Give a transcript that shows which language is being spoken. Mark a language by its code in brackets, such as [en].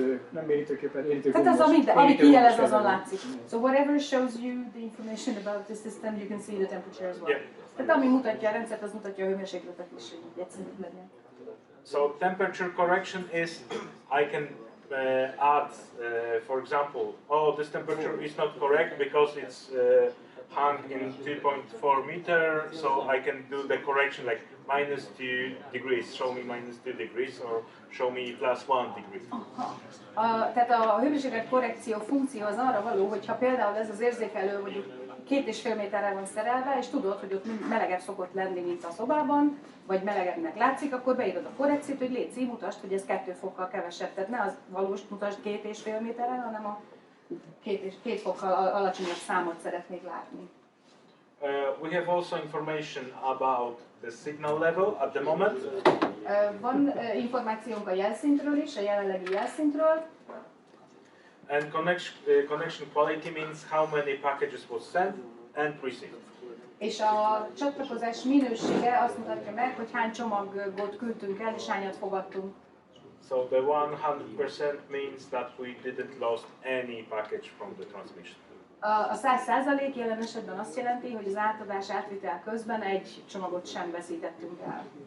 [hu] Nem érintőképpen, érintő. Tehát az, ami kijelez, azon látszik. [en] So whatever shows you the information about the system, you can see the temperature as well. Yeah. [hu] Tehát ami mutatja a rendszert, az mutatja a hőmérsékletet is, hogy egyszerűbb legyen. [en] So temperature correction is, I can add, for example, oh, this temperature is not correct because it's hung in 2.4 meter, so I can do the correction like -2 degrees, show me -2 degrees, or show me +1 degree. [hu] Tehát a hőmérséklet korrekció funkció az arra való, hogyha például ez az érzékelő mondjuk 2,5 méterre van szerelve, és tudod, hogy ott melegebb szokott lenni, mint a szobában, vagy melegebbnek látszik, akkor beírod a korrekciót, hogy légy mutasd, hogy ez 2 fokkal kevesebb. Tehát ne az valós mutasd 2,5 méterre, hanem a 2 fokkal alacsonyabb számot szeretnék látni. [en] We have also information about the signal level at the moment. [hu] Van információnk a jelszintről is, a jelenlegi jelszintről. [en] And connection quality means how many packages was sent and received. [hu] És a csatlakozás minősége azt mutatja meg, hogy hány csomagot küldtünk el, és hányat fogadtunk. [en] So the 100% means that we didn't lost any package from the transmission. [hu] A 100% jelen esetben azt jelenti, hogy az átadás átvitel közben egy csomagot sem veszítettünk el.